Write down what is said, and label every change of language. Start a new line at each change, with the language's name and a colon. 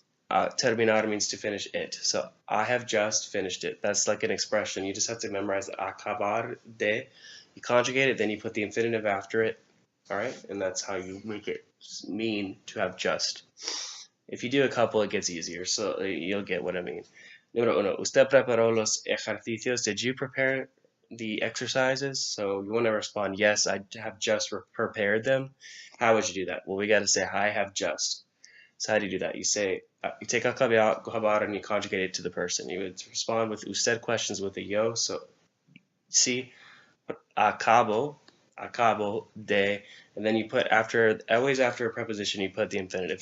English: Terminar means to finish it. So I have just finished it. That's like an expression. You just have to memorize the acabar de. You conjugate it, then you put the infinitive after it. All right, and that's how you make it mean to have just. If you do a couple, it gets easier, so you'll get what I mean.
Spanish: Número uno, usted preparó los ejercicios.
English: Did you prepare the exercises? So you want to respond, yes, I have just prepared them. How would you do that? Well, we got to say, I have just. So how do you do that? You say, you take acabar and you conjugate it to the person. You would respond with usted questions with a yo. So see, acabo de, and then you put always after a preposition, you put the infinitive.